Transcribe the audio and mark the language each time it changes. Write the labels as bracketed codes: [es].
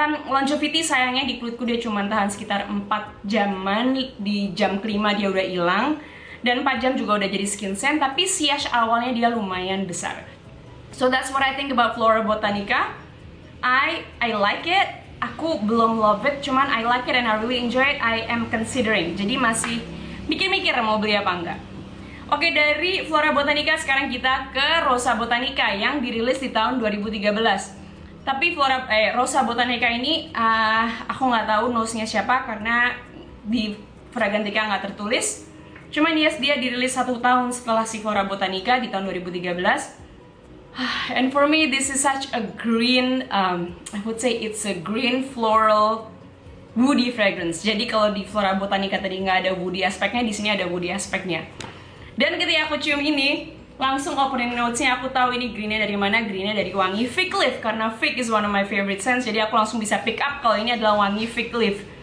[id] Longevity sayangnya di kulitku dia cuma tahan sekitar 4 jaman, di jam kelima dia udah hilang, dan 4 jam juga udah jadi skin scent, tapi siage awalnya dia lumayan besar. [en] So that's what I think about Flora Botanica. I like it, [id] aku belum [en] love it, [id] cuman [en] I like it and I really enjoy it. I am considering, [id] jadi masih mikir-mikir mau beli apa enggak. Oke, dari Flora Botanica sekarang kita ke Rosa Botanica yang dirilis di tahun 2013. Tapi Rosa Botanica ini aku nggak tahu nose-nya siapa karena di Fragrantica nggak tertulis. Cuman [en] yes, [id] dia dirilis 1 tahun setelah si Flora Botanica di tahun 2013. [en] And for me this is such a green, I would say it's a green floral woody fragrance. [id] Jadi kalau di Flora Botanica tadi nggak ada woody aspeknya, di sini ada woody aspeknya. Dan ketika aku cium ini, langsung opening notes-nya aku tahu ini greennya dari mana. Greennya dari wangi [en] fig leaf, [id] karena [en] fig is one of my favorite scents. [id] Jadi aku langsung bisa pick up kalau ini adalah wangi fig leaf.